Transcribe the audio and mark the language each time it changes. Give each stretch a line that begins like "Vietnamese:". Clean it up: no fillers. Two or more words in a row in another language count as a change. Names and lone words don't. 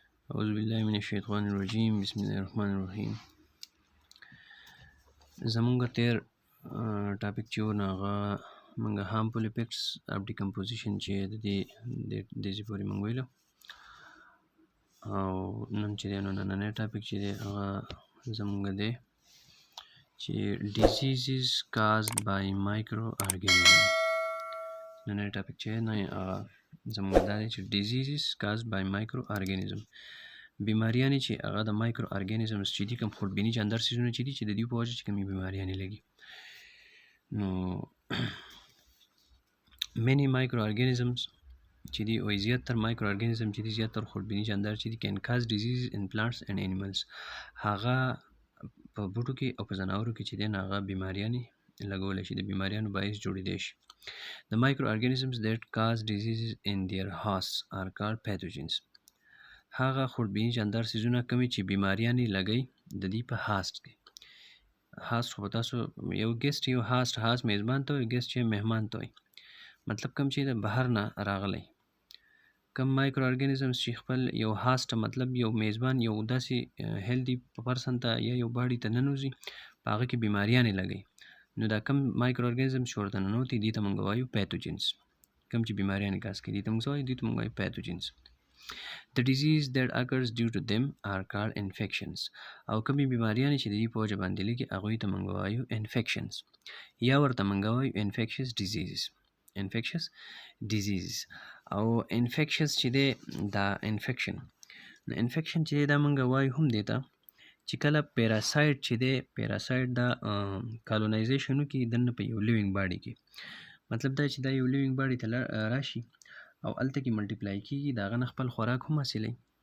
Arabic: اعوذ بالله من الشیطان الرجیم بسم الله الرحمن الرحیم.
Pashto: زمونږ تیر ټاپک چې و نو هغه موږ
English: harmful effects of decomposition
Pashto: چې د دې پورې موږ ویلو، او نن چې دی نو نننی ټاپک چې دی هغه زمونږ دی چې
English: diseases caused by microorganisms.
Pashto: نننی ټاپک چې دی هغه زمونږ دا دی چې
English: diseases caused by microorganisms،
Pashto: بیماریانې چې هغه د
English: micro organisms
Pashto: چې دي، کوم خوړبیني جاندار څیزونه چې دي چې د دوی په وجه چې کومې بیماریانې لګي. نو
English: many microorganisms
Pashto: چې دي او زیاتره
English: micro organism
Pashto: چې دي، زیاتره خوړبیني جاندار چې دي
English: can cause diseases in plants and animals.
Pashto: هغه په بوټو کې او په ځناورو کې چې دي هغه بیماریانې لګولی شي، د بیماریانو باعث جوړېدی شي.
English: The microorganisms that cause diseases in their hosts are called pathogens.
Pashto: هغه خوړبیني جاندار څیزونه کومې چې بیماریانې لګوي د دې په هاست کې. هاست خو به تاسو یو ګیسټ یو هاست میزبان ته وایي، ګیسټ یې مهمان ته وایي. مطلب کوم چې د بهر نه راغلی کوم
English: micro organisms
Pashto: چې خپل یو هاست مطلب یو میزبان یو داسې
English: healthy person
Pashto: ته یا یو باډي ته ننوځي، په هغه کې بیماریانې لګوي. نو دا کوم
English: micro organism
Pashto: چې ورته ننوتي دې ته موږ وایو پیتوجنز. کوم چې بیماریانې کاز کوي دې ته موږ وایو، دې ته موږ وایو پیتوجنز.
English: The disease that occurs due to them are called infections.
Pashto: او کومې بیماریانې چې د دې په وجه باندې لګي هغوی ته موږ وایو infections، یا ورته موږ وایو
English: infectious diseases. infectious diseases
Pashto: او infectious چې دی دا infection چې دی دا موږ وایو هم دی ته چې کله پیراسایټ چې دی، پیراسایټ دا کالونایزیشن وکړي دننه په یو
English: living body
Pashto: کې. مطلب دا چې دا یو
English: living body
Pashto: ته راشي او هلته کې ملټیپلای کېږي، د هغه نه خپل خوراک هم حاصلوي.